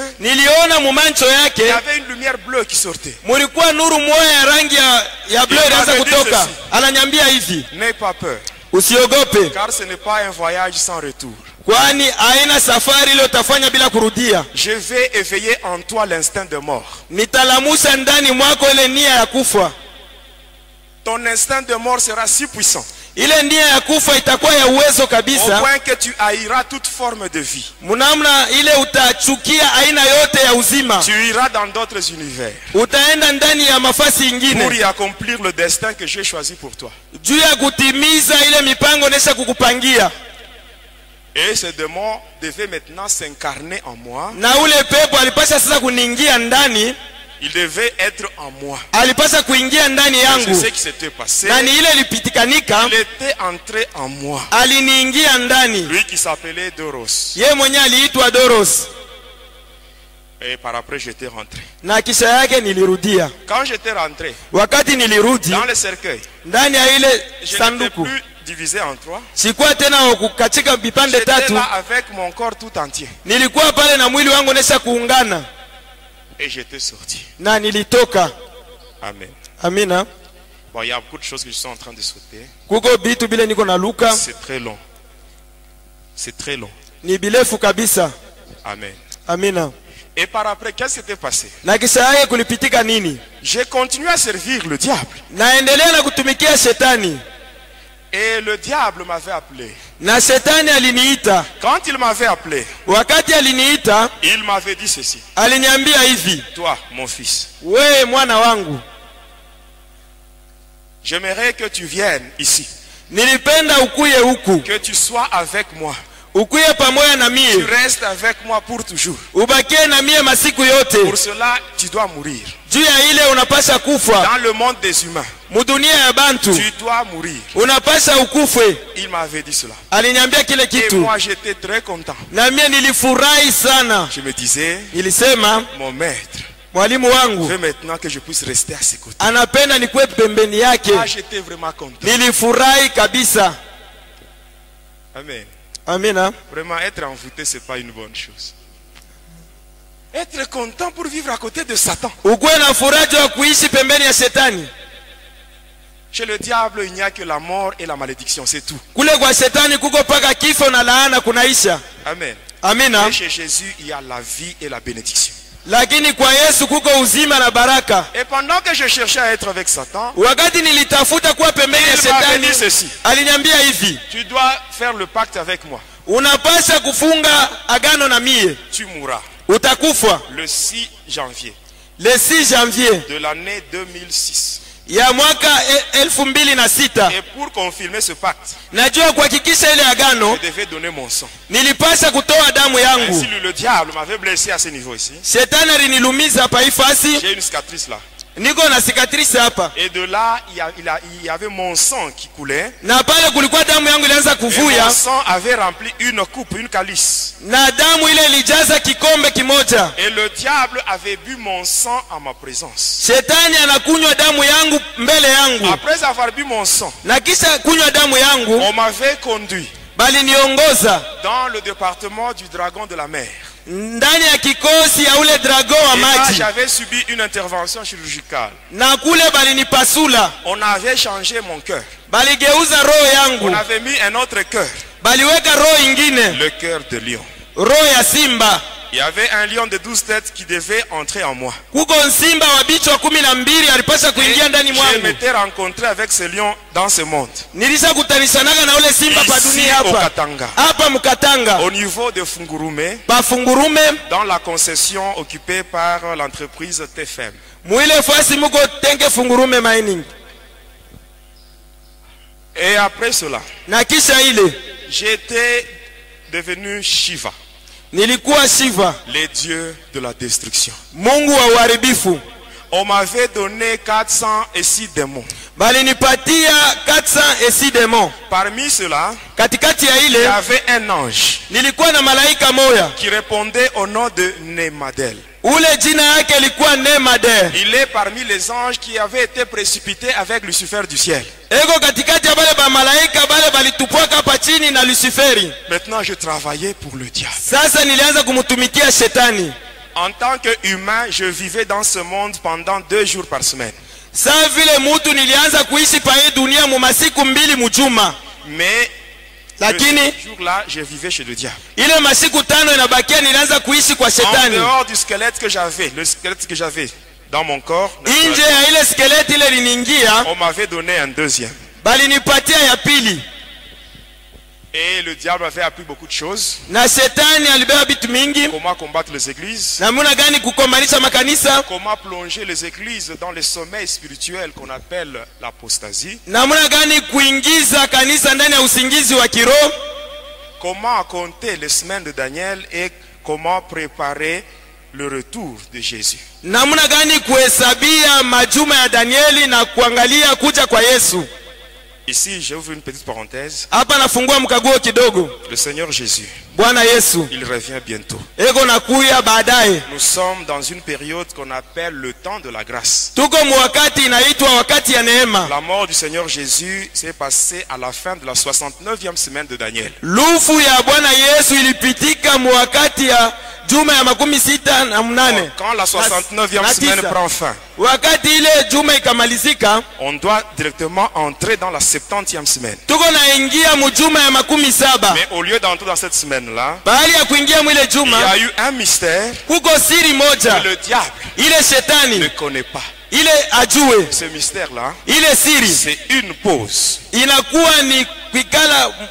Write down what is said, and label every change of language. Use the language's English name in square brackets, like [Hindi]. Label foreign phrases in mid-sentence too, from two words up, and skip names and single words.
[Swahili] niliona mumancho [French] il y [Swahili] yake [French] avait une lumière bleue qui sortait. [Swahili] mulikuwa nuru moya ya rangi ya bleu ilianza kutoka. Ananyambia hivi, [French] N'aie pas peur, [Swahili] usiogope, [French] car ce n'est pas un voyage sans retour. [Swahili] kwani haina safari ile utafanya bila kurudia. [French] Je vais éveiller en toi l'instinct de mort. [Swahili] Nitalamusha ndani mwako ile nia ya kufa. [French] Ton instinct de mort sera si puissant, [Swahili] Ile nia ya kufa itakuwa ya uwezo [French] au [Swahili] kabisa, [French] point que tu haïras toute forme de vie. [Swahili] mnamna ile utachukia aina yote ya uzima. [French] Tu iras dans d'autres univers [Swahili] Utaenda ndani ya mafasi [French] pour [Swahili] ingine [French] y accomplir le destin que j'ai choisi pour toi. [Swahili] juu ya kutimiza ile mipango nesha kukupangia. [French] Et ce démon devait maintenant s'incarner en moi. [Swahili] Na ule pepo alipasha sasa kuniingia ndani, [French] Il devait être en moi. [Swahili] alipasha kuingia ndani [French] C'est [Swahili] yangu, [French] ce qui s'était passé. [Swahili] na ni ile ilipitikanika, [French] Il était entré en moi. [Swahili] aliniingia ndani. [French] Lui qui s'appelait Doros. [Swahili] Ye mwenye aliitwa Doros. [French] Et par après, j'étais rentré. [Swahili] Na kisha yake nilirudia. [French] Quand j'étais rentré, [Swahili] Wakati nilirudi [French] dans le cercueil, [Swahili] ndani ya ile [French] je n'étais [Swahili] sanduku, [French] plus divisé en trois. [Swahili] sikuwa tena katika vipande [French] J'étais [Swahili] tatu. [French] là avec mon corps tout entier. [Swahili] Nilikuwa pale na mwili wangu nesha kuungana. [French] Et j'étais sorti. [Swahili] Na nilitoka. [French] Amen. [Swahili] Amina. [French] Bon, il y a beaucoup de choses que je suis en train de sauter. [Swahili] Kuko bitu bile niko na luka. [French] C'est très long. C'est très long. [Swahili] Ni bilefu kabisa. [French] Amen. [Swahili] Amina. [French] Et par après, qu'est-ce qui s'était passé? [Swahili] Na kisha yake kulipitika nini? [French] J'ai continué à servir le diable. [Swahili] Naendelea na kutumikia shetani. [French] Et le diable m'avait appelé. [Swahili] Na shetani aliniita. [French] Quand il m'avait appelé, [Swahili] Wakati aliniita, [French] il m'avait dit ceci. [Swahili] aliniambia hivi, [French] Toi, mon fils, [Swahili] wewe mwana wangu, [French] j'aimerais que tu viennes ici. [Swahili] nilipenda ukuye huku. [French] Que tu sois avec moi. [Swahili] Ukuye pamoja na [French] Tu [Swahili] mie. [French] restes avec moi pour toujours. [Swahili] Ubakie na mie masiku yote. [French] Pour cela, tu dois mourir. [Swahili] Juu ya ile unapasha kufa. [French] Dans le monde des humains, [Swahili] Mudunia ya bantu. [French] tu dois mourir. [Swahili] Unapasha ukufe. [French] Il m'avait dit cela. [Swahili] Aliniambia kile [French] Et [Swahili] kitu. [French] moi, j'étais très content. [Swahili] Na mie nilifurahi sana. [French] Je me disais, [Swahili] Nilisema, [French] mon maître [Swahili] mwalimu wangu [French] veut maintenant que je puisse rester à ses côtés. [Swahili] anapenda nikuwe pembeni yake. [French] Ah, j'étais vraiment content. [Swahili] Nilifurahi kabisa. [French] Amen. [Swahili] Amina. [French] Vraiment, être envoûté, ce n'est pas une bonne chose. Être content pour vivre à côté de Satan. [Swahili] Ukuwe na furaha juu ya kuishi pembeni ya shetani. [French] Chez le diable, il n'y a que la mort et la malédiction, c'est tout. [Swahili] Kule kwa shetani kuko paka kifo na laana kunaisha. [French] Amen. [Swahili] Amina. [French] Et chez Jésus, il y a la vie et la bénédiction. [Swahili] Lakini kwa Yesu kuko uzima na baraka. [French] Et pendant que je cherchais à être avec Satan, [Swahili] Wakati nilitafuta kuwa pembeni ya [French] il m'avait [Swahili] shetani, [French] dit ceci. [Swahili] aliniambia hivi, [French] Tu dois faire le pacte avec moi. [Swahili] unapasha kufunga agano na mie, [French] Tu mourras [Swahili] utakufa [French] le 6 janvier le 6 janvier de l'année 2006. [Swahili] ya mwaka 2006. [French] Et pour confirmer ce pacte, [Swahili] Najua kuhakikisha ile agano [French] je devais donner mon sang. [Swahili] nilipasha kutoa damu [French] Ainsi, [Swahili] yangu. [French] le diable m'avait blessé à ce niveau ici. [Swahili] Shetani alinilumiza hapa ifasi, [French] J'ai une cicatrice là. [Swahili] niko na cicatrice hapa. [French] Et de là, il y avait mon sang qui coulait. [Swahili] Na pale kulikuwa damu yangu ilianza [French] Et [Swahili] kuvuja, [French] mon sang avait rempli une coupe, une calice. [Swahili] na damu ile ilijaza kikombe kimoja. [French] Et le diable avait bu mon sang en ma présence. [Swahili] Shetani anakunywa damu yangu mbele yangu, [French] Après avoir bu mon sang, [Swahili] na kisha kunywa damu yangu [French] on m'avait conduit [Swahili] bali niongoza [French] dans le département du dragon de la mer. [Swahili] ndani ya kikosi ya ule drago wa [French] Et là, [Swahili] maji, [French] j'avais subi une intervention chirurgicale. [Swahili] na kule balinipasula, [French] On avait changé mon cœur. [Swahili] baligeuza roho [French] On [Swahili] yangu, [French] avait mis un autre cœur, [Swahili] baliweka roho ingine, [French] le cœur de lion. [Swahili] roho ya simba. [French] Il y avait un lion de 12 têtes qui devait entrer en moi. [Swahili] Kuko simba wa bichwa 12 alipasha kuingia ndani [French] Je [Swahili] mwangu. [French] m'étais rencontré avec ce lion dans ce monde. [Swahili] Nilisha kutanishanaga na ule simba pa [French] Ici [Swahili] dunia [French] au [Swahili] hapa [French] Katanga. [Swahili] hapa Mkatanga [French] Au niveau de Fungurume, [Swahili] pafungurume, [French] dans la concession occupée par l'entreprise TFM. [Swahili] mwile fasi muko Tenke Fungurume Mining. [French] Et après cela, [Swahili] Na kisha ile [French] j'étais devenu Shiva, [Swahili] nilikuwa Shiva, [French] les dieux de la destruction. [Swahili] Mungu wa uharibifu. [French] On m'avait donné 406 démons. [Swahili] Balinipatia 406 demons. [French] Parmi ceux-là, [Swahili] Katikati ya [French] il y [Swahili] ile [French] avait un ange [Swahili] nilikuwa na malaika moya, [French] qui répondait au nom de Nemadel. [Swahili] ule jina yake ilikuwa Nemader. [French] Il est parmi les anges qui avaient été précipités avec Lucifer du ciel. [Swahili] Eko katikati ya bale ba malaika bale balitupwaka hapa chini na Luciferi. [French] Maintenant, je travaillais pour le diable. [Swahili] Sasa nilianza kumutumikia shetani. [French] En tant qu'humain, je vivais dans ce monde pendant 2 jours par semaine. [Swahili] Saa vile mutu nilianza kuishi pa hii dunia mu masiku 2 mujuma. [French] Mais [Swahili] Lakini [French] ce jour-là, je vivais chez le diable. [Swahili] ile masiku 5 inabakia nilianza kuishi kwa [French] En [Swahili] shetani. [French] dehors du squelette que j'avais, le squelette que j'avais dans mon corps, [Swahili] Nje ya ile skeleti ile liniingia, [French] on m'avait donné un deuxième. [Swahili] balinipatia ya pili. [French] Et le diable avait appris beaucoup de choses. [Swahili] Na shetani alibeba bitu mingi, [French] Comment combattre les églises, [Swahili] namuna gani kukombanisha makanisa, [French] comment plonger les églises dans les sommeils spirituels qu'on appelle l'apostasie, [Swahili] namuna gani kuingiza kanisa ndani ya usingizi wa kiroho, [French] comment compter les semaines de Daniel et comment préparer le retour de Jésus. [Swahili] namuna gani kuhesabia majuma ya Danieli na kuangalia kuja kwa Yesu. [French] Ici, j'ouvre une petite parenthèse. [Swahili] Hapa nafungua mkaguo kidogo. [French] Le Seigneur Jésus, [Swahili] Bwana Yesu [French] il revient bientôt. [Swahili] eko nakuya baadaye. [French] Nous sommes dans une période qu'on appelle le temps de la grâce. [Swahili] Tuko mwakati inaitwa wakati ya neema. [French] La mort du Seigneur Jésus s'est passée à la fin de la 69e semaine de Daniel. [Swahili] Lufu ya Bwana Yesu ilipitika mwakati ya juma ya 68. [French] Quand la 69e semaine prend fin, [Swahili] wakati ile juma ikamalizika, [French] on doit directement entrer dans la 70e semaine. [Swahili] tuko naingia mjuma ya 70. [French] Mais au lieu d'entrer dans cette semaine-là, [Swahili] bahali ya kuingia mwile [French] il y [Swahili] juma, [French] a eu un mystère [Swahili] kuko siri moja [French] que le diable [Swahili] ile [French] ne [Swahili] shetani [French] connaît pas. [Swahili] ile ajue. [French] Ce mystère-là, [Swahili] Ile siri [French] c'est une pause. [Swahili] inakuwa ni kuikala